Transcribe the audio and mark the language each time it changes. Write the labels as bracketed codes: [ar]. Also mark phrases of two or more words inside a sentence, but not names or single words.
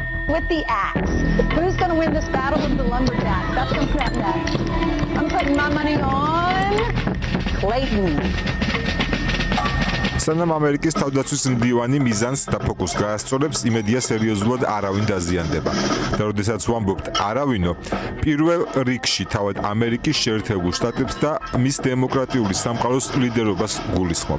[en] with the axe. Who's going to win this battle with the lumberjack? That's going to come next. I'm putting my money on Clayton. [ka] სანამ ამერიკის თავდაცვის მდივანი მიზანს და ფოკუსს გაასწორებს, იმედია სერიოზულად არავინ დაზიანდება. და როდესაც ვამბობთ არავინო, პირველ რიგში თავად ამერიკის შეერთებულ შტატებს და მის დემოკრატიული სამყაროს ლიდერობას გულისხმობთ.